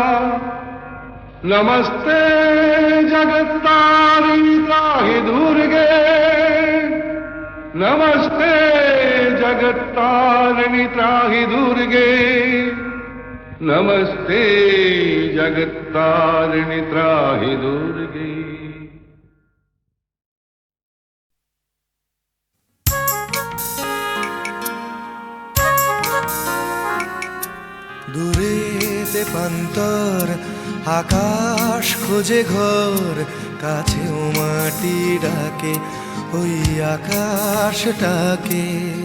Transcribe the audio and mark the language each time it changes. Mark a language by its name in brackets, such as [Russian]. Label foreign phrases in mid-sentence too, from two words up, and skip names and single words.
[Sanskrit] नमस्ते जगत्तारिणि त्राहि दुर्गे नमस्ते जगत्तारिणि त्राहि दुर्गे नमस्ते जगत्तारिणि त्राहि दुर्गे। [Bangla] দূরেতে পান্তর আকাশ খোঁজে ঘর, কাছেও মাটি ডাকে ওই আকাশটাকে।